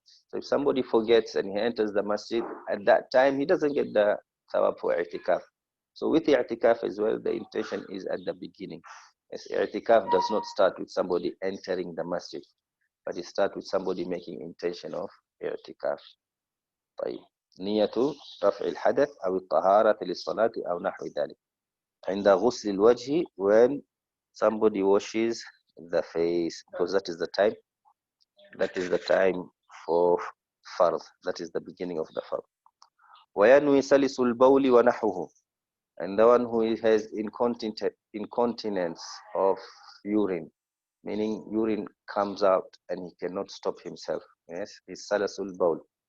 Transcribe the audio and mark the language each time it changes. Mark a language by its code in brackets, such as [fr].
[en] So if somebody forgets and he enters the masjid, at that time he doesn't get the thawab for i'tikaf. So with i'tikaf as well, the intention is at the beginning. Yes, i'tikaf does not start with somebody entering the masjid, but it starts with somebody making intention of i'tikaf. [ar] طيب. نية رفع الحدث أو الطهارة للصلاة أو نحو ذلك. عند غسل الوجه, [en] when somebody washes the face, because that is the time for fard. That is the beginning of the fard. [ar] وينوي سلس البول ونحوه, [en] and the one who has incontinence of urine, meaning urine comes out and he cannot stop himself. Yes, is salasul bawl.